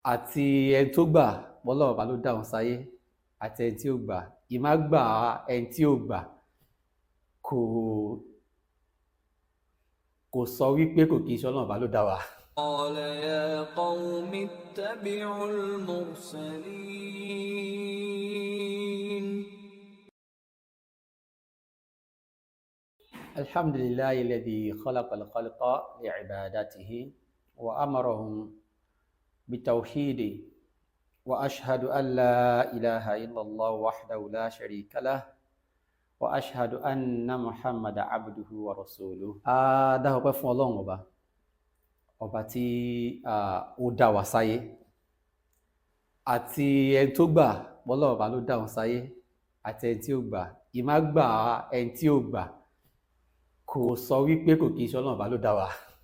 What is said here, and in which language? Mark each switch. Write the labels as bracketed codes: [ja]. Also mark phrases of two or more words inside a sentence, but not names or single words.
[yo] àti ẹni tó gbà pọ́lọ́run bá ló dá òun sáyé àti ẹni tí ó gbà ìmá gbà ẹni tí ó gbà kò kò sọ wípé kò kí í ṣe Ọlọ́run bá ló dá wa. [ar] قال يا قوم اتبعوا المرسلين الحمد لله الذي خلق الخلق لعبادته وأمرهم بالتوحيد وأشهد أن لا إله إلا الله وحده لا شريك له وأشهد أن محمد عبده ورسوله. [yo] Dá ọpẹ́ fún Ọlọ́run ọba tí ó dá wa sáyé àti ẹni tó gbà pọ́lọ́run ọba ló dá òun sáyé àti ẹni tí ó gbà ìmá gbà ẹni tí ó gbà kò sọ wípé kò kí í ṣe Ọlọ́run ọba ló dá wa.